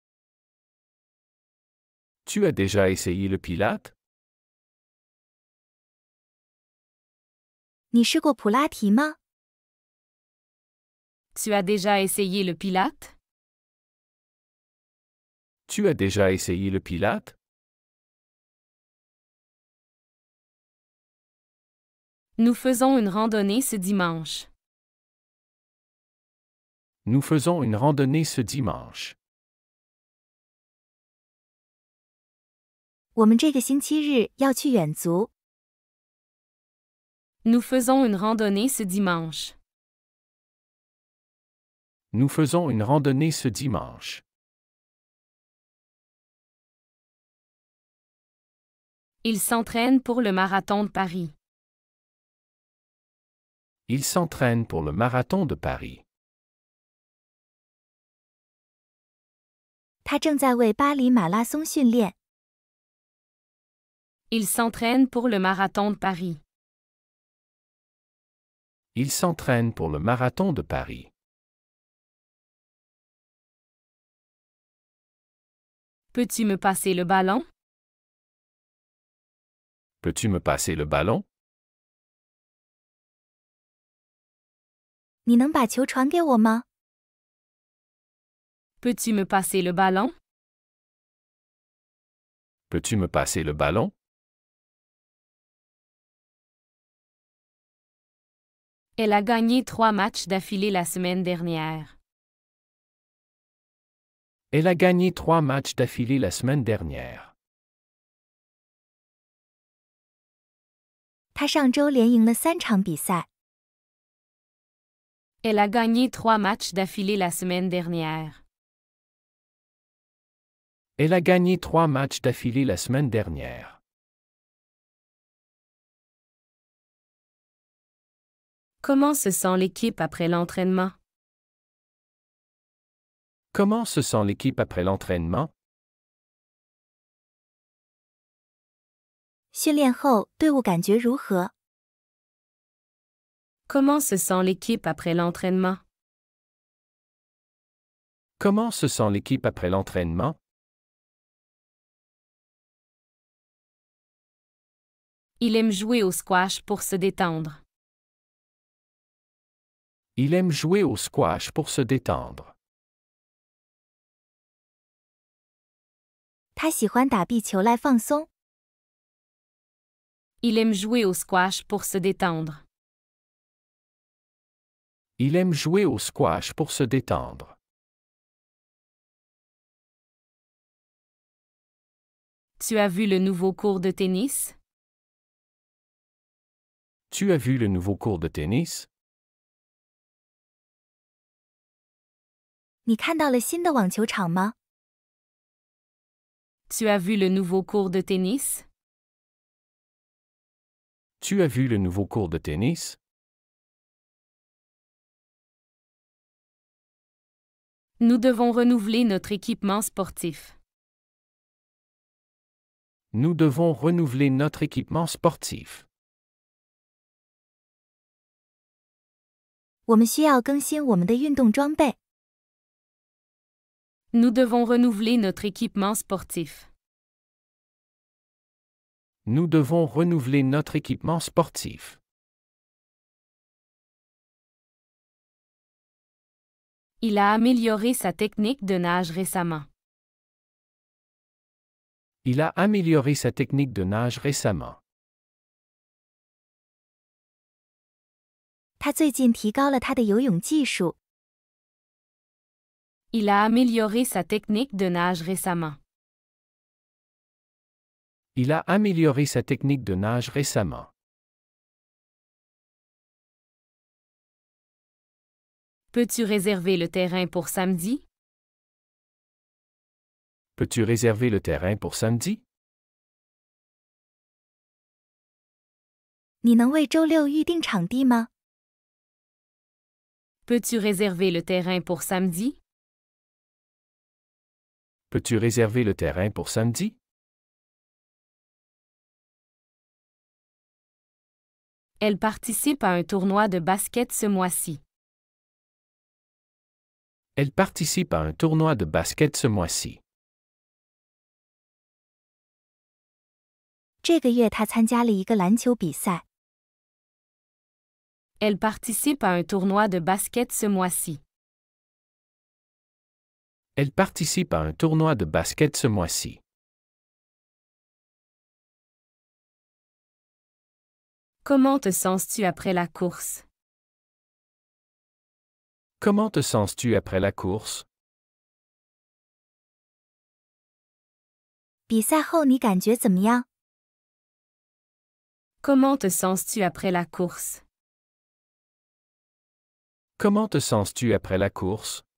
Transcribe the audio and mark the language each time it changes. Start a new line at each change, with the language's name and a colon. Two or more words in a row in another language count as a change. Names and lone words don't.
French: Tu as déjà essayé le pilate?
Chinese: 你试过普拉提吗？
French: Tu as déjà essayé le pilate? Tu as déjà essayé le pilate? Nous faisons une randonnée ce dimanche. Nous faisons une randonnée ce dimanche.
Chinese: 我们这个星期日要去远足。
French: Nous faisons une randonnée ce dimanche. Nous faisons une randonnée ce dimanche. Il s'entraîne pour le marathon de Paris. Il s'entraîne pour le marathon de Paris.
Chinese: 他正在为巴黎马拉松训练。
French: Il s'entraîne pour le marathon de Paris. Il s'entraîne pour le marathon de Paris. Peux-tu me passer le ballon? Peux-tu me passer le ballon?
Chinese: 你能把球传给我吗？
French: Peux-tu me passer le ballon? Peux-tu me passer le ballon? Elle a gagné 3 matchs d'affilée la semaine dernière. Elle a gagné 3 matchs d'affilée la semaine dernière.
Chinese: 他上周连赢了3场比赛。
French: Elle a gagné 3 matchs d'affilée la semaine dernière. Elle a gagné 3 matchs d'affilée la semaine dernière. Comment se sent l'équipe après l'entraînement? Comment se sent l'équipe après l'entraînement?
Chinese: 训练后，队伍感觉如何？
French: Comment se sent l'équipe après l'entraînement? Comment se sent l'équipe après l'entraînement? Il aime jouer au squash pour se détendre. Il aime jouer au squash pour se détendre.
Chinese: 他喜欢打壁球来放松。
French: Il aime jouer au squash pour se détendre. Il aime jouer au squash pour se détendre. Tu as vu le nouveau cours de tennis? Tu as vu le nouveau cours de tennis?
Chinese: 你看到了新的网球场吗？
French: Tu as vu le nouveau cours de tennis? Tu as vu le nouveau cours de tennis? Nous devons renouveler notre équipement sportif. Nous devons renouveler notre équipement sportif.
Chinese: 我们需要更新我们的运动装备。
French: Nous devons renouveler notre équipement sportif. Nous devons renouveler notre équipement sportif. Il a amélioré sa technique de nage récemment. Il a amélioré sa technique de nage récemment.
Chinese: 他最近提高了他的游泳技术。
French: Il a amélioré sa technique de nage récemment. Il a amélioré sa technique de nage récemment. Peux-tu réserver le terrain pour samedi? Peux-tu réserver le terrain pour samedi?
Chinese: 你能为周六预定场地吗？
French: Peux-tu réserver le terrain pour samedi? Peux-tu réserver le terrain pour samedi? Elle participe à un tournoi de basket ce mois-ci. Elle participe à un tournoi de basket ce mois-ci.
Chinese: 这个月他参加了一个篮球比赛。
French: Elle participe à un tournoi de basket ce mois-ci. Elle participe à un tournoi de basket ce mois-ci. Comment te sens-tu après la course? Comment te sens-tu après la course?
Chinese: 比赛后你感觉怎么样？
French: Comment te sens-tu après la course? Comment te sens-tu après la course?